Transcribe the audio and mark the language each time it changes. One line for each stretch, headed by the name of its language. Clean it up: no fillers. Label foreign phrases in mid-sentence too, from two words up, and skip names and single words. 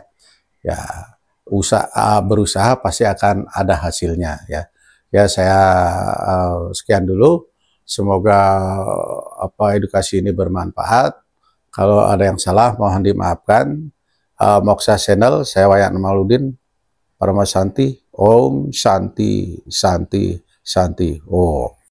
Indonesian: Ya berusaha pasti akan ada hasilnya ya. Ya saya sekian dulu. Semoga edukasi ini bermanfaat. Kalau ada yang salah mohon dimaafkan. Moksa Channel, saya Wayan Maludin,
Sanskrit: Parama Santi, Om Santi Santi Santi Om.